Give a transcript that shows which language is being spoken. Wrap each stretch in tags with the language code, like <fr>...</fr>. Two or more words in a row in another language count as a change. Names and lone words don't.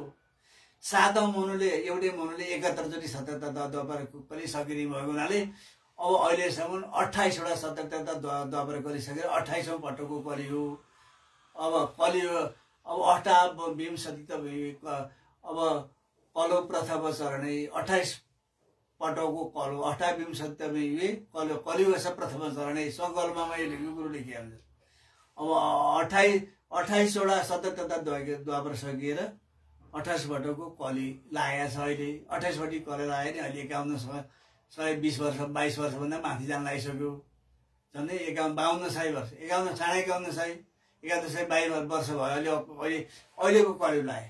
<ne>7औं मनुले एउटै मनुले 71 चोटि 77 द्वापर कली सकिने भएको हुनाले अब अहिलेसम्म 28वटा 77 द्वापर कली सकेर 28औं पटकको कली हो। अब कली अब अष्टाविंशति त अब</ne> <sa>कलो प्रथम चरणे</sa> <ne>28 पटकको कलो</ne> <sa>अष्टाविंशति कलियुग प्रथम चरणे</sa> <ne>सङ्कल्पमा मैले गुरु लेखे हुन्छ। अब 28वटा 77 द्वापर सकिएर 28 पटकको कली लागेको छ अहिले। 28 पटि कली लाग्यो नि अहिले 120 वर्ष 22 वर्षभन्दा माथि जान लागिसक्यो। झन्डै 52 सय वर्ष 51 साढे 51 सय 1122 वर्ष भयो अहिलेको कली लाग्यो।</ne>